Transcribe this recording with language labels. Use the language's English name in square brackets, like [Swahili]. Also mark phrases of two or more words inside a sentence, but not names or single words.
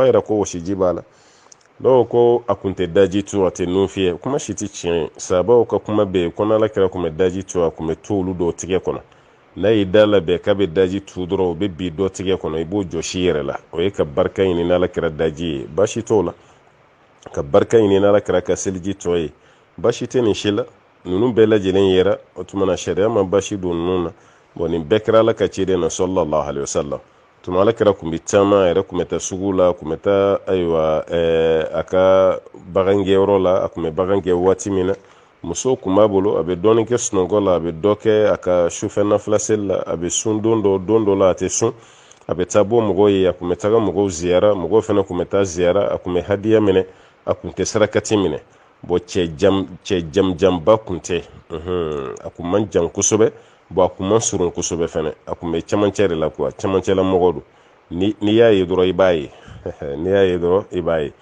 [Bambara] yira ko wɔsiji b'a la dɔw ko a kun tɛ daji tu a tɛ nun fiyɛ kuma si tɛ tiɲɛ ye sabaw ka kuma bɛ yen ko n'ala kɛra kun bɛ daji tu a kun bɛ to olu dɔw tigɛ kɔnɔ n'a y'i da labɛn k'a bɛ daji tu dɔrɔn o bɛ bi dɔ tigɛ kɔnɔ i b'o jɔsi yɛrɛ la o ye ka barika ɲini n'ala kɛra daji ye baasi t'o la ka barika ɲini n'ala kɛra ka seliji tɔ ye baasi tɛ nin si la ninnu bɛɛ lajɛlen yɛrɛ o tuma na sariya ma baasi don ninnu na bon nin bɛɛ kɛra ala ka ciden na [Arabic] صلى الله عليه وسلم [Bambara] tuma ala kɛra kun bɛ caman yɛrɛ kun bɛ taa sugu la kun bɛ taa ayiwa a ka bagangɛyɔrɔ la a kun bɛ bagan gɛ waati min na muso kun b'a bolo a bɛ dɔɔnin kɛ sunɔgɔ la a bɛ dɔ kɛ a ka sufɛ nafila seli la a bɛ sun don dɔ la a tɛ sun a bɛ taa bɔ mɔgɔw ye a kun bɛ taga mɔgɔw ziyara mɔgɔw fana kun bɛ taa ziyara a kun bɛ hadiya minɛ a kun tɛ sarakati minɛ bon cɛ jamjanba kun tɛ a kun man jan kosɛbɛ bon a kun man surun kosɛbɛ fɛnɛ a kun bɛ camancɛ de la quoi camancɛla mɔgɔ don ni y'a ye dɔrɔn i b'a ye n'i y'a ye dɔrɔn i b'a ye